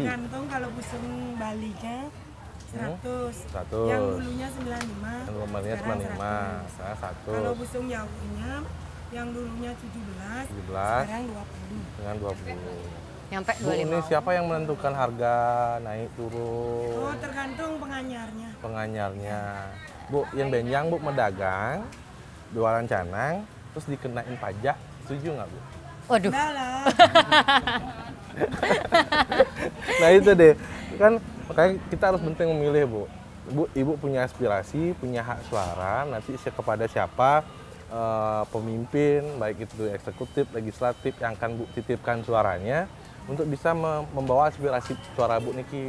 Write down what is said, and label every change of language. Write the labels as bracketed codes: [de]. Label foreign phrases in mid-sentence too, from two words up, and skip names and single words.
[id] Tergantung kalau busung Balinya 100. 100. Yang dulunya 95. Yang dulunya sekarang 95, 100. sekarang 100. Kalau busung Jawinya yang dulunya 17, 17. sekarang 20. Dengan 20. Nyampe Bu, ini 25. siapa yang menentukan harga naik turun? Oh, tergantung penganyarnya. Penganyarnya. Bu, yang benjang Bu medagang, jualan canang, terus dikenain pajak, setuju nggak Bu? Waduh. Enggak lah. Nah itu deh, kan makanya kita harus penting memilih Bu. Ibu punya aspirasi, punya hak suara, nanti kepada siapa pemimpin, baik itu eksekutif, legislatif yang akan Bu titipkan suaranya untuk bisa membawa aspirasi suara Bu Niki.